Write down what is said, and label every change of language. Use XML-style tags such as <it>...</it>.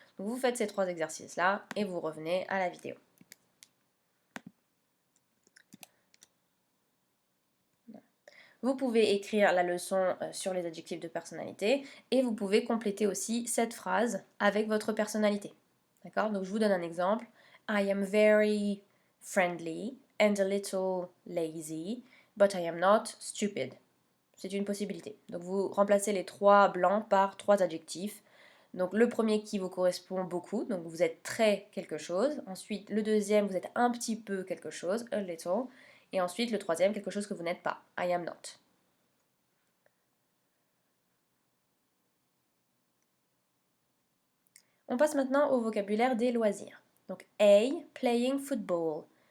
<fr>Donc vous faites ces trois exercices-là et vous revenez à la vidéo. Vous pouvez écrire la leçon sur les adjectifs de personnalité et vous pouvez compléter aussi cette phrase avec votre personnalité. D'accord? Donc je vous donne un exemple.</fr> <en>I am very friendly and a little lazy, but I am not stupid.</en> <fr>C'est une possibilité. Donc vous remplacez les trois blancs par trois adjectifs. Donc le premier qui vous correspond beaucoup, donc vous êtes très quelque chose. Ensuite le deuxième, vous êtes un petit peu quelque chose,</fr> <en>a little.</en> <fr>Et ensuite le troisième, quelque chose que vous n'êtes pas,</fr> <en>I am not.</en> <fr>On passe maintenant au vocabulaire des loisirs. Donc A,</fr> <en>playing football.</en>